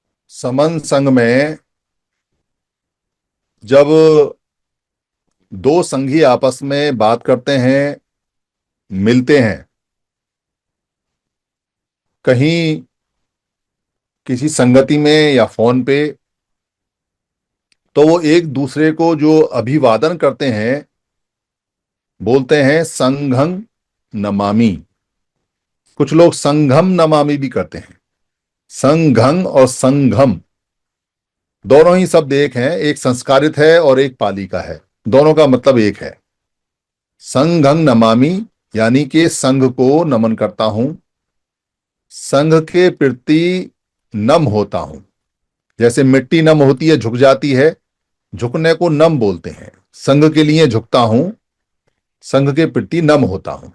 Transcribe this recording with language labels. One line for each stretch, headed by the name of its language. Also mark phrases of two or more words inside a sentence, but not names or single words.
Hindi: समन संघ में जब दो संघी आपस में बात करते हैं, मिलते हैं, कहीं किसी संगति में या फोन पे, तो वो एक दूसरे को जो अभिवादन करते हैं बोलते हैं
Pali: संघं नमामि।
Hindi: कुछ लोग
Pali: संघम नमामि
Hindi: भी करते हैं। संघं और संघम दोनों ही शब्द एक हैं, एक संस्कारित है और एक पाली का है, दोनों का मतलब एक है।
Pali: संघं नमामि
Hindi: यानी कि संघ को नमन करता हूं, संघ के प्रति नम होता हूं। जैसे मिट्टी नम होती है, झुक जाती है, झुकने को नम बोलते हैं। संघ के लिए झुकता हूं, संघ के प्रति नम होता हूं।